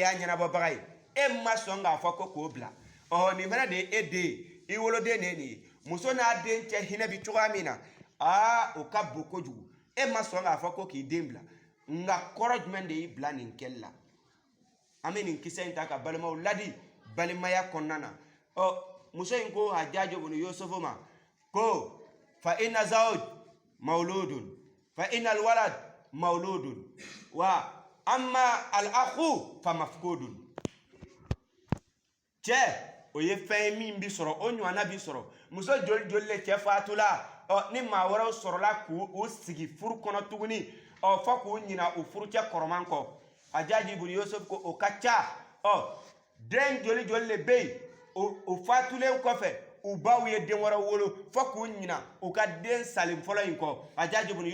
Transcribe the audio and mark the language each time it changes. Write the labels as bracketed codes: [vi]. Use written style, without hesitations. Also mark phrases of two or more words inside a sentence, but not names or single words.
[bm] y'a ɲɛnabɔbaga ye e ma sɔn k'a fɔ ko k'o bila nin fana de ye e den i woloden de ye nin ye muso n'a den cɛ hinɛ bi cogoya min na o ka bon kojugu e ma sɔn k'a fɔ ko k'i den bila nka kɔrɔ jumɛn de y'i bila nin kɛli la an bɛ nin kisɛ in ta ka balimaw ladi balimaya kɔnɔna na muso in ko Hajjaj ibn Yusuf ma ko [ar] فإن زوج مولود فإن الولد مولود وأما الأخ فمفقود [bm] cɛ o ye fɛn ye min bi sɔrɔ o ɲɔgɔnna bi sɔrɔ muso joli joli le cɛ fatula ni maa wɛrɛw sɔrɔla k'u sigi furu kɔnɔ tuguni fɔ k'u ɲina u furucɛ kɔrɔman kɔ Hajjaj ibn Yusuf ko o ka ca den joli joli le bɛ yen o fatulen kɔfɛ u baw ye den wɛrɛ wolo fɔ k'u ɲina u ka den salen fɔlɔ in kɔ Hajjaj ibn